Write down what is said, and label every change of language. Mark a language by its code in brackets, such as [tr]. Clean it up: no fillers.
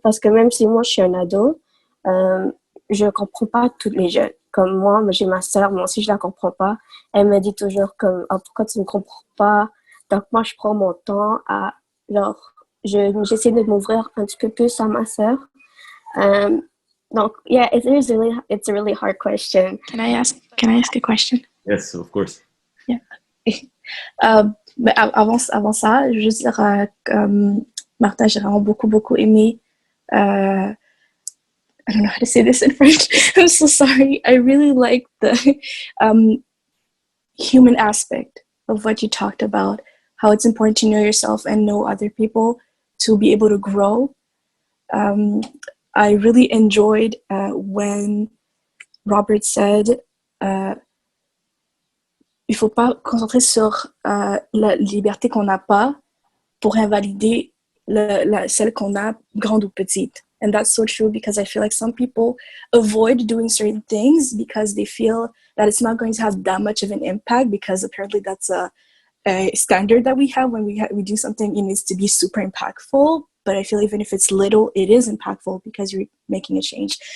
[fr] Parce que même si moi je suis un ado, je comprends pas tous les jeunes. Comme moi j'ai ma sœur, moi aussi je la comprends pas. Elle me dit toujours comme pourquoi tu ne comprends pas? Donc moi je prends mon temps à j'essaie de m'ouvrir un petit peu plus à ma sœur. [en] Donc, yeah, it's a really hard question. Can I ask a question? Yes, of course. Yeah. [fr] Mais avant ça, je veux juste dire Martha, j'ai vraiment beaucoup aimé. [en] I don't know how to say this in French. I'm so sorry. I really like the human aspect of what you talked about. How it's important to know yourself and know other people to be able to grow. I really enjoyed when Robert said [fr] il faut pas concentrer sur la liberté qu'on n'a pas pour invalider celle qu'on a, grande ou petite. [en] And that's so true because I feel like some people avoid doing certain things because they feel that it's not going to have that much of an impact because apparently that's a standard that we have when we do something. It needs to be super impactful, but I feel even if it's little, it is impactful because you're making a change.